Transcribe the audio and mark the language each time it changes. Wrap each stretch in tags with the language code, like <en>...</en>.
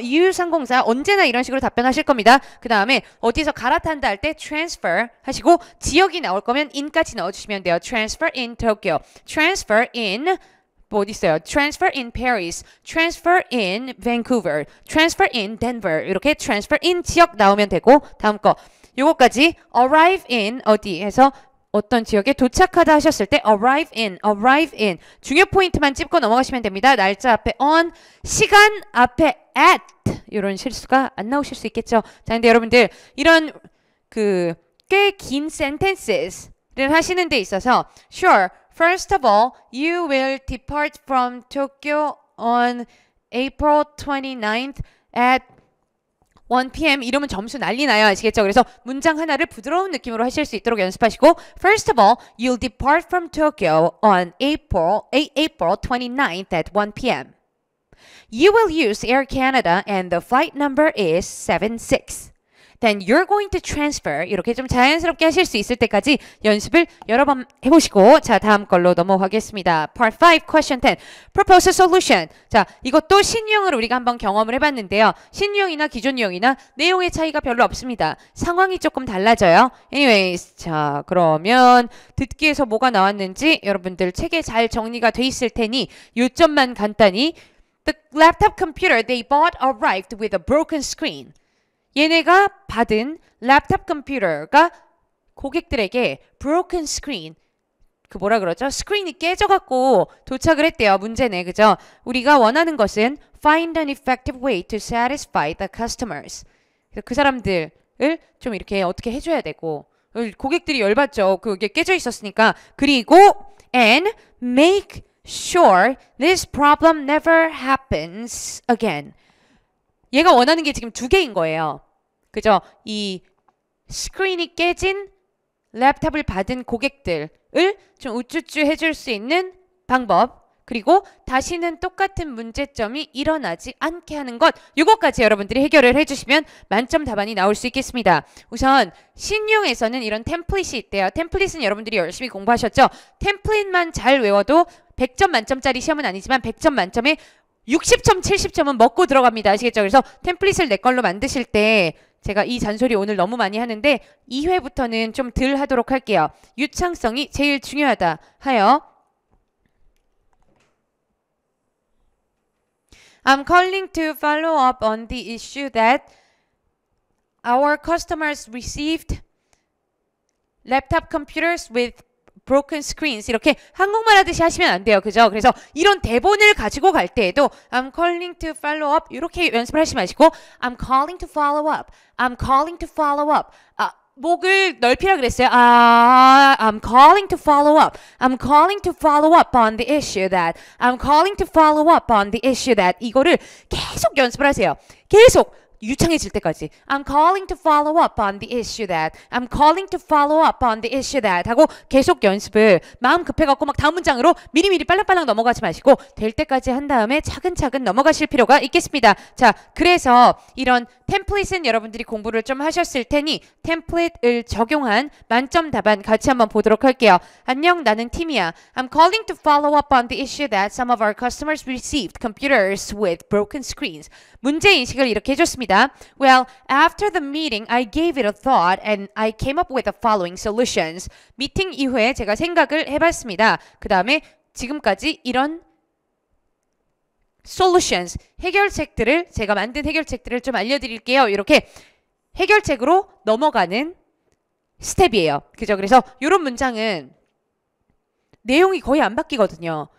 <ko>use 항공사 언제나 이런 식으로 답변하실 겁니다. 그 다음에 어디서 갈아탄다 할 때 transfer 하시고 지역이 나올 거면 in까지 넣어주시면 돼요.</ko> <en>transfer in Tokyo, transfer in</en> <ko>뭐 어디 있어요?</ko> <en>transfer in Paris, transfer in Vancouver, transfer in Denver 이렇게 transfer in 지역 나오면 되고 다음 거 요거까지 arrive in</en> <ko>어디 해서 어떤 지역에 도착하다 하셨을 때 arrive in 중요 포인트만 찝고 넘어가시면 됩니다. 날짜 앞에 on, 시간 앞에 at 이런 실수가 안 나오실 수 있겠죠. 자, 근데 여러분들 이런 그 꽤 긴 sentences를 하시는 데 있어서</ko> <en>sure First of all, you will depart from Tokyo on April 29th at 1 p.m.</en> <ko>이러면 점수 난리 나요. 아시겠죠? 그래서 문장 하나를 부드러운 느낌으로 하실 수 있도록 연습하시고</ko> <en>First of all, you'll depart from Tokyo on April 29th at 1 p.m. You will use Air Canada and the flight number is 76. Then you're going to transfer</en> <ko>이렇게 좀 자연스럽게 하실 수 있을 때까지 연습을 여러 번 해보시고 자 다음 걸로 넘어가겠습니다.</ko> <en>Part 5, Question 10. Propose a solution.</en> <ko>자 이것도 신유형을 우리가 한번 경험을 해봤는데요. 신유형이나 기존 유형이나 내용의 차이가 별로 없습니다. 상황이 조금 달라져요.</ko> <en>Anyways</en> <ko>자 그러면 듣기에서 뭐가 나왔는지 여러분들 책에 잘 정리가 돼 있을 테니 요점만 간단히</ko> <en>The laptop computer they bought arrived with a broken screen.</en> <ko>얘네가 받은 랩탑 컴퓨터가 고객들에게</ko> <en>broken screen</en> <ko>그 뭐라 그러죠? 스크린이 깨져갖고 도착을 했대요. 문제네. 그죠? 우리가 원하는 것은</ko> <en>find an effective way to satisfy the customers.</en> <ko>그래서 그 사람들을 좀 이렇게 어떻게 해줘야 되고 고객들이 열받죠. 그게 깨져 있었으니까. 그리고</ko> <en>and make sure this problem never happens again.</en> <ko>얘가 원하는 게 지금 두 개인 거예요. 그죠? 이 스크린이 깨진 랩탑을 받은 고객들을 좀 우쭈쭈 해줄 수 있는 방법, 그리고 다시는 똑같은 문제점이 일어나지 않게 하는 것, 이것까지 여러분들이 해결을 해주시면 만점 답안이 나올 수 있겠습니다. 우선 신용에서는 이런 템플릿이 있대요. 템플릿은 여러분들이 열심히 공부하셨죠? 템플릿만 잘 외워도 100점 만점짜리 시험은 아니지만 100점 만점에 60점, 70점은 먹고 들어갑니다. 아시겠죠? 그래서 템플릿을 내 걸로 만드실 때 제가 이 잔소리 오늘 너무 많이 하는데 2회부터는 좀 덜 하도록 할게요. 유창성이 제일 중요하다 하여</ko> <en>I'm calling to follow up on the issue that our customers received laptop computers with broken screens.</en> <ko>이렇게 한국말 하듯이 하시면 안 돼요. 그죠? 그래서 이런 대본을 가지고 갈 때에도</ko> <en>I'm calling to follow up</en> <ko>이렇게 연습을 하시지 마시고 I'm calling to follow up.</ko> <en>I'm calling to follow up.</en> <ko>목을 넓히라 그랬어요.</ko> <en>I'm calling to follow up. I'm calling to follow up on the issue that. I'm calling to follow up on the issue that.</en> <ko>이거를 계속 연습을 하세요. 계속. 유창해질 때까지</ko> <en>I'm calling to follow up on the issue that</en> <ko>I'm calling to follow up on the issue that 하고 계속 연습을 마음 급해갖고 막 다음 문장으로 미리미리 빨랑빨랑 넘어가지 마시고 될 때까지 한 다음에 차근차근 넘어가실 필요가 있겠습니다. 자, 그래서 이런 템플릿은 여러분들이 공부를 좀 하셨을 테니 템플릿을 적용한 만점 답안 같이 한번 보도록 할게요. 안녕, 나는 팀이야.</ko> <en>I'm calling to follow up on the issue that some of our customers received computers with broken screens.</en> <ko>문제인식을 이렇게 해줬습니다.</ko> <en>Well, after the meeting, I gave it a thought and I came up with the following solutions.</en> <ko>미팅 이후에 제가 생각을 해봤습니다. 그 다음에 지금까지 이런 solutions, 해결책들을 제가 만든 해결책들을 좀 알려드릴게요. 이렇게 해결책으로 넘어가는 스텝이에요. 그죠? 그래서 이런 문장은 내용이 거의 안 바뀌거든요.</ko>